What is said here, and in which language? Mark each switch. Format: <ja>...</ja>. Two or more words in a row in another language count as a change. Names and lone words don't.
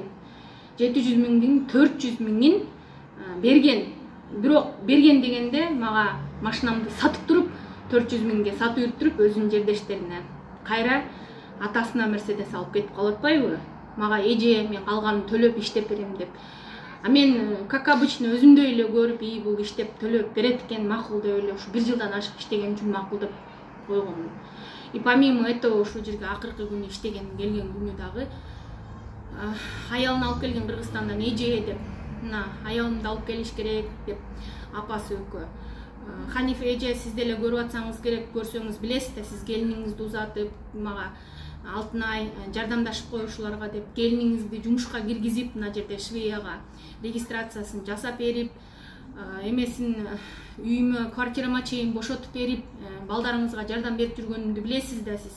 <ky>700 миңдин 400 миңин берген. Бирок берген дегенде мага машинамды сатып туруп 400 миңге сатып үйрүттүрүп өзүнүн жердештерине кайра атасына Мерседес алып кетип калып атпайбы? Мага эже мен калганын төлөп иштеп берем деп. Мен</ky> <ru>как обычно</ru> <ky>өзүмдөй эле көрүп, бул иштеп төлөп берет экен, макул деп эле ушу 1 жылдан ашык иштеген үчүн макул деп койгонмун.</ky> <ru>И помимо этого</ru> <ky>ушул жерге акыркы күнү иштеген келген күнү дагы аялын алып келген Кыргызстандан эже деп, мына аялымды алып келиш керек деп апасы өкө. Ханиф эже, сиз деле көрүп атсаңыз керек, көрсөңүз билесиз да, сиз келиниңизди узатып, мага Алтынай жардамдашып коюшуларга деп келиниңизди жумушка киргизип, мына жерде Швеяга регистрациясын жасап берип, эмесин үйүмө, квартирама чейин бошотуп берип, балдарыңызга жардам берип жүргөнүмдү билесиз да сиз.</ky>